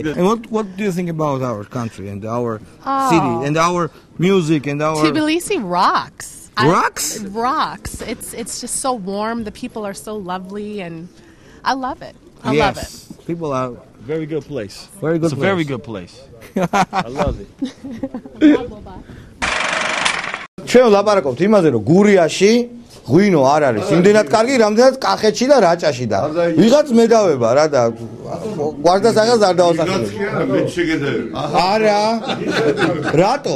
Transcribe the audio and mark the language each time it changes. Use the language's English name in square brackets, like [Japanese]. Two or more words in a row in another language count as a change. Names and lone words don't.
[English] And what do you think about our country and our city and our music and our Tbilisi rocks. Rocks? Rocks. It's just so warm. The people are so lovely and I love it. I love it. People are Very good place. Very good it's place. a very good place. I love it. [Georgian] ჩვენ ლაპარაკობთ იმაზე, რომ გურიაში ღვინო არ არის. იმდენად კარგი, რამდენად კახეთში და რაჭაში და ვიღაც მედავება რა და გვარდასაღას არ დავასახელებ. არა. რატო?